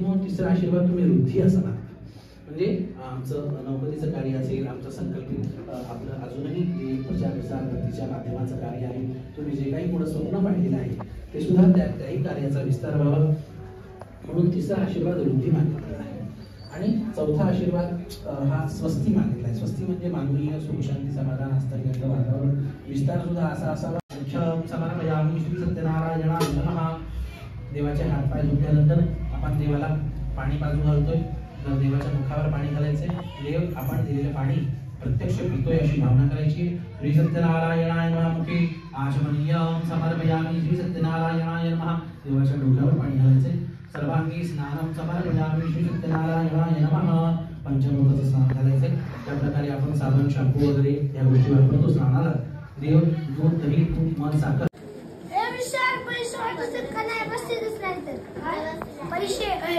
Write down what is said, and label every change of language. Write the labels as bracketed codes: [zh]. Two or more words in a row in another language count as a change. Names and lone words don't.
[mr] म्हणून तिसरा आशीर्वाद तुम्ही वृद्धी असं मागता म्हणजे आमचं नौकरीचं कार्य असेल आमचं संकल्पित आपलं अजूनही जे प्रचार वृत्तीच्या माध्यमाचं कार्य आहे तुम्ही जे काही पुढे स्वप्न पाहिलेलं आहे ते सुद्धा त्याही कार्याचा विस्तार व्हावा म्हणून तिसरा आशीर्वाद वृद्धी मागितलेला आहे आणि चौथा आशीर्वाद हा स्वस्ती मागितला आहे स्वस्ती म्हणजे मानवीय सुख शांती समाधान हस्तगत वातावरण विस्तार सुद्धा असा असावा [sa] समर्पयामि श्री सत्यनारायणाय नमः [mr] देवाचे हातपाय धुतल्यानंतर आपण देवाला पाणी पाजू घालतोय तर देवाच्या मुखावर पाणी घालायचे देव आपण दिलेले पाणी प्रत्यक्ष पितोय अशी भावना करायची [sa] श्री सत्यनारायणाय नमः मुखे आचमनीयं समर्पयामि श्री सत्यनारायणाय नमः [mr] देवाच्या डोक्यावर पाणी घालायचे [sa] सर्वांगी स्नानं समर्पयामि श्री सत्यनारायणाय नमः [mr] पंचमूर्तीचं स्नान घालायचे त्या प्रकारे आपण साबण शॅम्पू वगैरे या गोष्टी वापरतो स्नानाला देव दूध दही तूप मध साखर पैसे